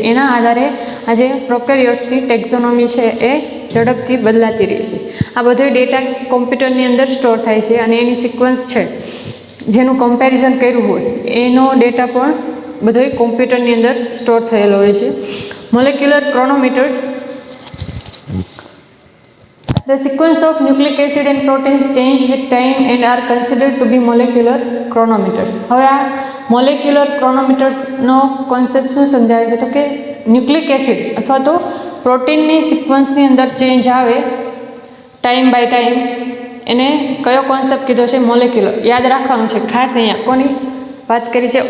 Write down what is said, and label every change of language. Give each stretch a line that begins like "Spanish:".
Gujarati: એના આધારે આજે પ્રોકેરિયોટ્સની ટેક્ઝોનોમી છે એ ઝડપથી બદલાતી રહી છે. આ બધો ડેટા કોમ્પ્યુટરની અંદર સ્ટોર થાય છે અને એની સિક્વન્સ છે જેનું કમ્પેરિઝન કર્યું હોય એનો ડેટા પણ બધોય કોમ્પ્યુટરની અંદર સ્ટોર થયેલો હોય છે. Molecular ક્રોનોમીટર્સ.
English: The sequence of nucleic acid and proteins change with time and are considered to be molecular chronometers.
Gujarati: હવે આ મોલેક્યુલર ક્રોનોમીટર્સનો કોન્સેપ્ટ શું સમજાવે છે? તો કે ન્યુક્લિક એસિડ અથવા તો પ્રોટીનની સિક્વન્સની અંદર ચેન્જ આવે ટાઈમ બાય ટાઈમ, એને કયો કોન્સેપ્ટ કીધો છે? મોલેક્યુલર. યાદ રાખવાનું છે ખાસ. અહીંયા કોની વાત કરી છે?